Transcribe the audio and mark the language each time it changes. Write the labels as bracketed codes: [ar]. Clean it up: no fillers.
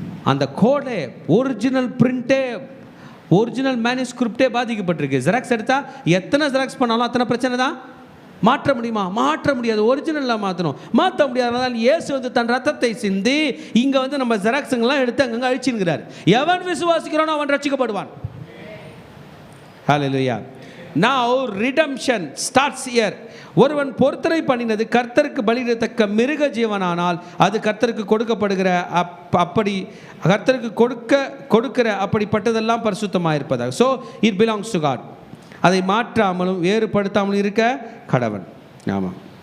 [ta] அந்த கோடே, original பிரிண்டே, original மேனுஸ்கிரிப்டே பாதிக்கப்பட்டிருக்கு. Xerox எடுத்தால் எத்தனை ஜெராக்ஸ் பண்ணாலும் அத்தனை பிரச்சனை தான். மாற்ற முடியுமா? மாற்ற முடியாது. ஒரிஜினலாக மாற்றணும், மாற்ற முடியாதனால இயேசு வந்து தன் ரத்தத்தை சிந்தி இங்கே வந்து நம்ம ஜெராக்ஸுங்கெல்லாம் எடுத்து அங்கங்கே அழிச்சுங்கிறார். எவன் விசுவாசிக்கிறானோ அவன் ரட்சிக்கப்படுவான். ஹல்லேலூயா. [en] Now redemption starts here. [ta] ஒருவன் பொருத்தனை பண்ணினது கர்த்தருக்கு பலியிடத்தக்க மிருக ஜீவனானால் அது கர்த்தருக்கு கொடுக்கப்படுகிற அப்படி கர்த்தருக்கு கொடுக்கிற அப்படிப்பட்டதெல்லாம் பரிசுத்தமாக இருப்பதாக. [en] So it belongs to God. [ta] அதை மாற்றாமலும் வேறுபடுத்தாமலும் இருக்க கடவன். ஆமாம்.